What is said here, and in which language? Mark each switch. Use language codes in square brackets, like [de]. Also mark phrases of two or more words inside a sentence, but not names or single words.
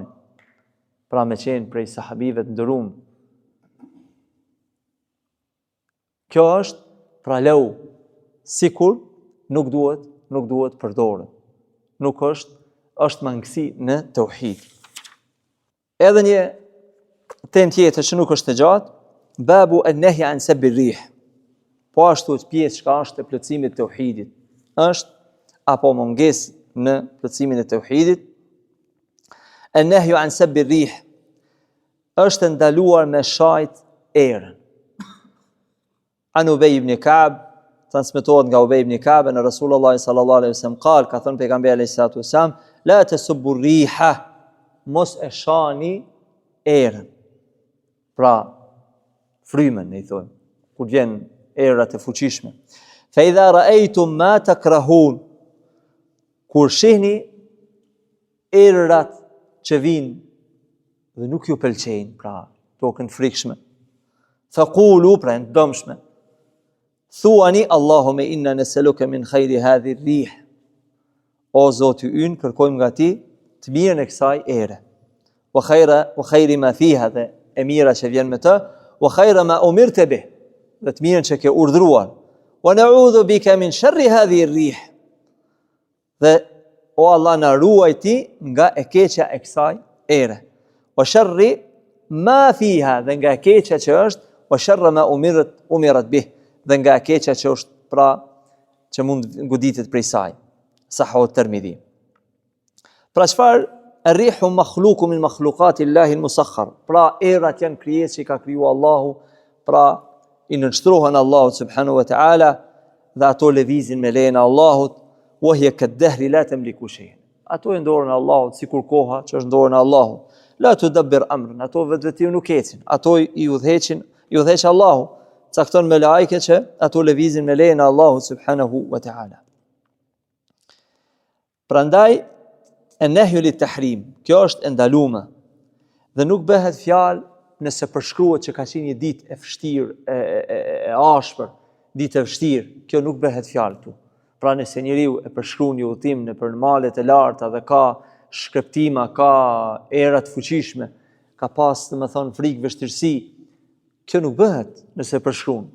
[sq] Pra me qenë prej sahabive të nderuar. Kjo është pra leu, sikur nuk duhet përdorur. Nuk është mangësi në tauhid. Edhe një temë tjetër që nuk është e gjatë, [ar] babu an-nahy an sabbi rih. [sq] Po ashtu pjesë që është e plotësimit të tauhidit, është apo mungesë në plotësimin e tauhidit. [ar] An-nahy an sabbi rih [sq] është ndaluar me shajt erën. [ar] An Ubay ibn Ka'b, [sq] transmetohet nga Ubay ibn Ka'b në [ar] Rasulullah sallallahu alaihi wasallam qal, [sq] ka thënë pejgamberi [ar] alayhis salatu wasallam, la tasubbu riha, [sq] mos e shani erën. Pra frymen, i thonë, kur vjen erët e fuqishme. [ar] Fa idha ra'aytum ma takrahun, [sq] kur shihni erërat që vinë dhe nuk ju pëlqejnë, pra tokën frikshme, faqulu, pra në dëmshme, thuani [ar] Allahume inna nes'aluka min khayri hadhi rih, [sq] o Zoti ynë, kërkojmë nga ti të mirën e kësaj ere. [ar] wa khayri ma fiha, [sq] dhe e mira që vjen me të, [ar] wa khayra ma umirta bih, [sq] dhe të mirën që ke urdhëruar, [ar] wa na'udhu bika min sharri hadhihi ar-rih, [sq] dhe o Allah na ruaj ti nga e keqja e kësaj ere, [ar] wa sharri ma fiha, [sq] dhe nga e keqja që është, [ar] wa sharra ma umirat bih, [sq] dhe nga e keqja që është, pra që mund ngoditet prej saj. Sahahu Tirmidhi. Pra çfarë? [ar] Ar-rihu makhluqun min makhluqati Allahi al-musakhkhar. [sq] Pra erat janë krijesë që ka krijuar Allahu, pra i nënshtrohen Allahut [ar] subhanahu wa ta'ala, [sq] dhe ato lëvizin me lejen e Allahut, [ar] wa hiya kad-dahri la tamliku shay'an. [sq] Ato e dorën e Allahut, sikur koha që është dorën e Allahut. [ar] La tudabbir amran, [sq] ato vetvete nuk ecin, ato i udhëheq Allahu, cakton me lajke që ato lëvizin me lejen e Allahut [ar] subhanahu wa ta'ala. Prandaj an-nahyu lit-tahrim, [sq] kjo është e ndaluar dhe nuk bëhet fjalë nëse përshkruhet që ka qenë një ditë e vështirë, e ashpër, ditë e vështirë, kjo nuk bëhet fjalë këtu. Pra nëse njeriu e përshkruan një udhtim nëpër malet e larta dhe ka shkëptima, ka era të fuqishme, ka pas domethënë frikë, vështirësi, kjo nuk bëhet nëse përshkruan.